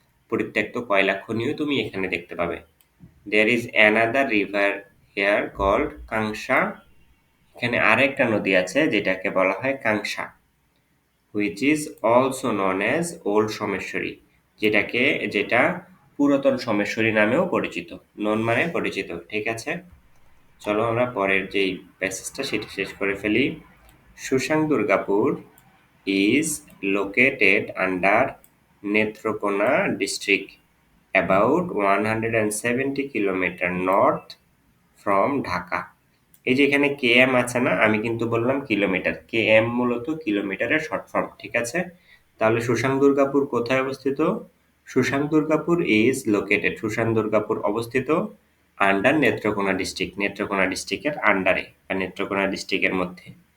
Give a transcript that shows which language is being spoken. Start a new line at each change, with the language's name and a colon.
Bangla: পরিত্যক্ত কয়লা খনিও তুমি এখানে দেখতে পাবে।
English: there is another river here called Kangsa,
Bangla: এখানে আরেকটা নদী আছে যেটাকে বলা হয় Kanksa,
English: which is also known as old Someshwari,
Bangla: যেটা পুরাতন সোমেশ্বরী নামেও পরিচিত। নন মানে পরিচিত, ঠিক আছে। চলো আমরা পরের যেই প্যাসেজটা সেটা শেষ করে ফেলি।
English: Susang Durgapur is located under Netrokona district, about 170 kilometer north from Dhaka.
Bangla: এই যে এখানে কেএম আছে না, আমি কিন্তু বললাম কিলোমিটার, কেএম মূলত কিলোমিটারের শর্ট ফর্ম, ঠিক আছে। তাহলে সুশাং দুর্গাপুর কোথায় অবস্থিত? সুশাং দুর্গাপুর
English: is located,
Bangla: সুশাং দুর্গাপুর অবস্থিত আন্ডার নেত্রকোনা ডিস্ট্রিক্ট, নেত্রকোনা ডিস্ট্রিক্টের আন্ডারে বা নেত্রকোনা ডিস্ট্রিক্টের মধ্যে।